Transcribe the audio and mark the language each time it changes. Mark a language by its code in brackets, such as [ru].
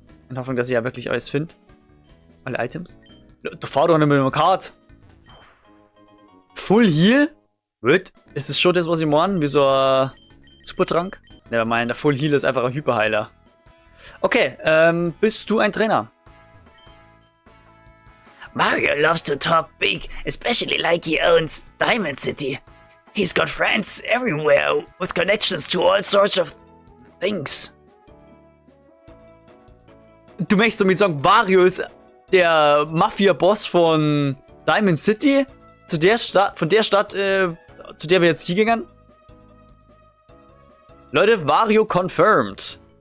[de] In Hoffnung, dass ich ja wirklich alles finde. Alle Items. Da fahr doch nicht mit dem Kart. Full Heal? What? Ist das schon das, was ich meine? Wie so ein Supertrank? Ne, mein, der Full Heal ist einfach ein Hyperheiler. Okay, bist du ein Trainer? [en] Mario loves to talk big, especially like he owns Diamond City. He's got friends everywhere with connections to all sorts of things. [de] Du möchtest damit sagen, Wario ist der Mafia-Boss von Diamond City? Von der Stadt, zu der wir jetzt hier gingen? Leute, Wario confirmed.